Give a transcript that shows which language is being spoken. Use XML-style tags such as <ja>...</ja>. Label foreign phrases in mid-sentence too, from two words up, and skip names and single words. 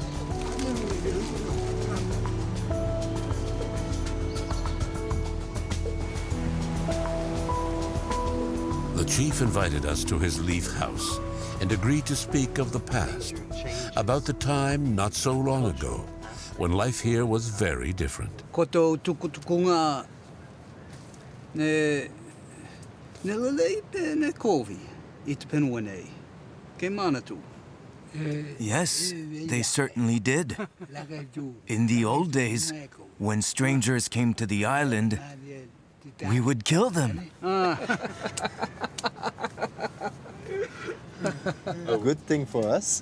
<en>The chief invited us to his leaf house and agreed to speak of the past, about the time not so long ago when life here was very different.</en> <tvl>Koto tukutukunga ne lelei ne kovi itpenwane ke manatu.</tvl> <en>Yes, they certainly did. In the old days, when strangers came to the island, we would kill them. A good thing for us.</en>